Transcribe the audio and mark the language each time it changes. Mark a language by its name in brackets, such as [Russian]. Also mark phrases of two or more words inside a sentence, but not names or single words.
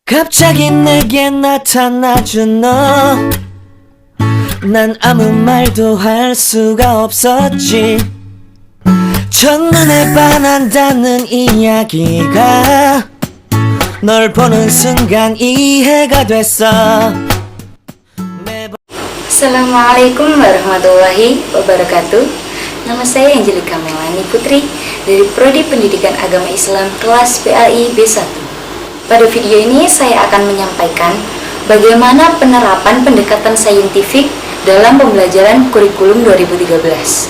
[Korean] 갑자기 내게 나타나준 너, 난 아무 말도 할 수가 없었지. 첫눈에 반한다는 이야기가 널 보는 순간 이해가 됐어. [Arabic] السلام عليكم ورحمة الله وبركاته. [Indonesian] Nama saya Angelika Melani Putri dari Prodi Pendidikan Agama Islam kelas PAI B1. Pada video ini saya akan menyampaikan bagaimana penerapan pendekatan saintifik dalam pembelajaran kurikulum 2013.